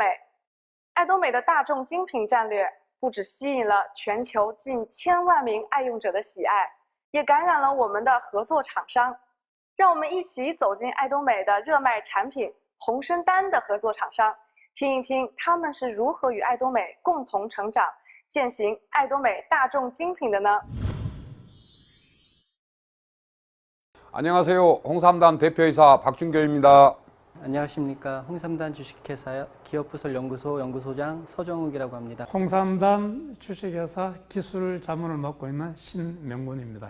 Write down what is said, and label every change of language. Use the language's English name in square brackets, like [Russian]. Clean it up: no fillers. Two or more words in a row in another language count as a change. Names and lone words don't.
[Chinese] 爱多美的大众精品战略不只吸引了全球近1000万名爱用者的喜爱，也感染了我们的合作厂商。让我们一起走进爱多美的热卖产品红参丹的合作厂商，听一听他们是如何与爱多美共同成长，践行爱多美大众精品的呢？ [Korean] 안녕하세요. 홍삼단 대표이사 박준교입니다. 안녕하십니까. 홍삼단 주식회사 기업부설연구소 연구소장 서정욱이라고 합니다. 홍삼단 주식회사 기술 자문을 맡고 있는 신명군입니다.